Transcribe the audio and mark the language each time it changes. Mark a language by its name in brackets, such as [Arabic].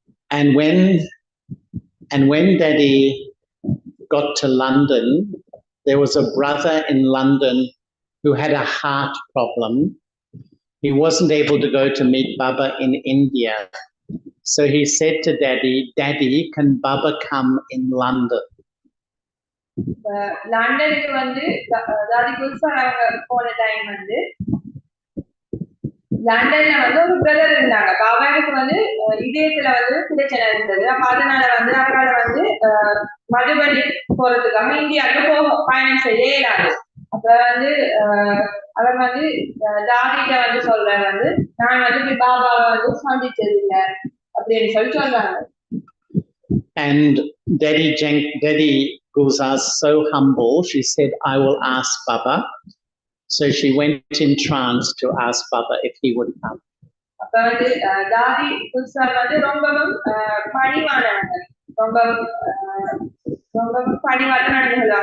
[English] And when Daddy got to London, there was a brother in London who had a heart problem. He wasn't able to go to meet Baba in India. So he said to Daddy, Daddy, can Baba come in London? [Tamil] லண்டனுக்கு தாடி குல்சார் அவங்க போன time லண்டன்ல ஒரு brother இருந்தாங்க. பாபாவுக்கு இதயத்துல பிரச்சனை இருந்தது. அப்ப அதனால அவரால் மதுபனி போறதுக்காக இந்தியாவுக்கு பயணம் செய்ய இயலாது. அப்ப அவர் தாடிட்ட சொல்றாரு, நான் பாபாவை சந்திச்சது இல்லை அப்படின்னு சொல்லி சொல்றாங்க. [English] And Daddy Gulzar's so humble, she said, I will ask Baba. So she went in trance to ask Baba if he would come. [Tamil] தாடி குல்சார் ரொம்பவும் பணிவானவங்க, ரொம்பவும் பணிவாக நடந்து சொல்லுவாங்க.